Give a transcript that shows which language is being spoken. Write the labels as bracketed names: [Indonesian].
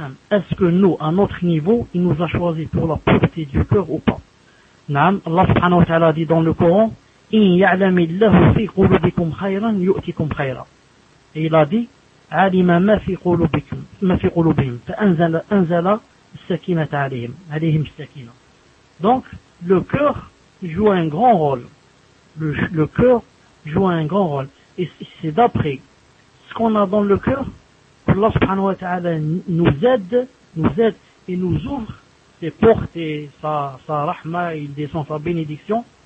[French] Est-ce que nous, à notre niveau, il nous a choisi pour la pureté du cœur ou pas? Naam, Allah subhanahu wa ta'ala dit dans le Coran, [Arabic] إِنْ يَعْلَمِ اللَّهُ فِي قُلُوبِكُمْ خَيْرًا يُؤْتِكُمْ خَيْرًا. [French] Et il a dit, [Arabic] عَلِمَ مَا فِي قُلُوبِهِمْ فَأَنْزَلَ السَّكِينَةَ عَلَيْهِمْ عَلَيْهِمْ السَّكِينَةَ. [French] Donc, le cœur joue un grand rôle. Le cœur joue un grand rôle. Et c'est d'après ce qu'on a dans le cœur que Allah subhanahu wa ta'ala nous aide et nous ouvre ses portes et sa rahma, il descend sa bénédiction.